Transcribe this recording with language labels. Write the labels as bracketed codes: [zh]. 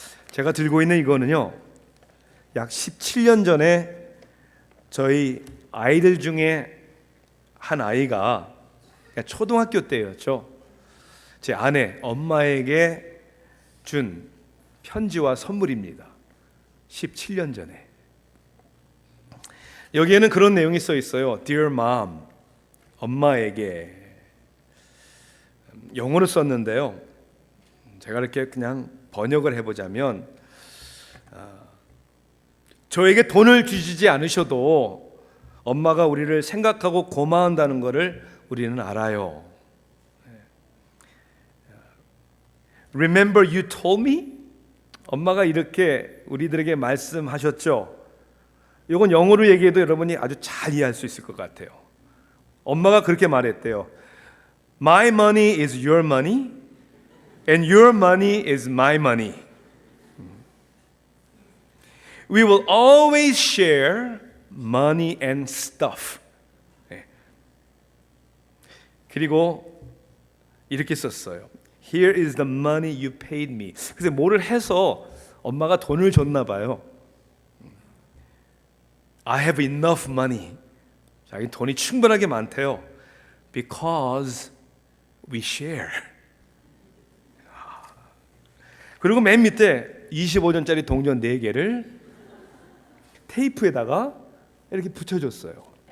[ko] 제가 들고 있는 이거는요, 약 17년 전에 저희 아이들 중에 한 아이가 초등학교 때였죠. 제 아내, 엄마에게 준 편지와 선물입니다. 17년 전에. 여기에는 그런 내용이 써 있어요. [en] Dear Mom, [ko] 엄마에게. 영어로 썼는데요, 제가 이렇게 그냥 번역을 해보자면, 저에게 돈을 주시지 않으셔도 엄마가 우리를 생각하고 고마운다는 것을 우리는 알아요. [en] Remember you told me? [ko] 엄마가 이렇게 우리들에게 말씀하셨죠. 이건 영어로 얘기해도 여러분이 아주 잘 이해할 수 있을 것 같아요. 엄마가 그렇게 말했대요. [en] My money is your money and your money is my money. We will always share money and stuff. [ko] 그리고 이렇게 썼어요. [en] Here is the money you paid me. [ko] 그래서 뭐를 해서 엄마가 돈을 줬나 봐요. [en] I have enough money. [ko] 자기 돈이 충분하게 많대요. [en] Because we share. [ko] 그리고 맨 밑에 25전짜리 동전 4개를 테이프에다가 이렇게 붙여줬어요.